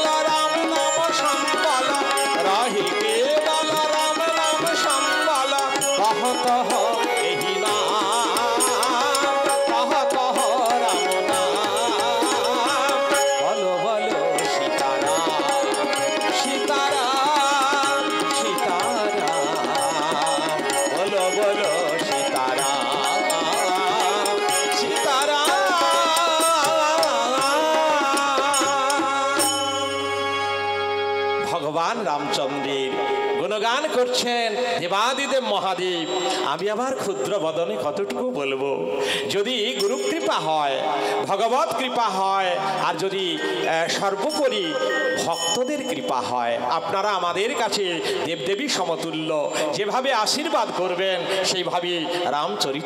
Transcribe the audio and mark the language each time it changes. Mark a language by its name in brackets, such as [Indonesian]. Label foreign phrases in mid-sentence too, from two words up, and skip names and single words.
[Hindi] राम नाम संबल रही केवल राम नाम संबल कहत एहि नाम कहत राम नाम बोलो बोलो सीताराम सीताराम सीताराम बोलो बोलो सीताराम सीताराम [Bangla] ভগবান রামচন্দ্রের গুণগান করছেন দেবাদিদেব মহাদেব আমি আবার ক্ষুদ্র বদনে কতটুকু বলবো যদি গুরু কৃপা হয় ভগবত কৃপা হয় আর যদি সর্বোপরি ভক্তদের কৃপা হয় আপনারা আমাদের কাছে দেবদেবী সমতুল্য যেভাবে আশীর্বাদ করবেন সেইভাবে রামচরিত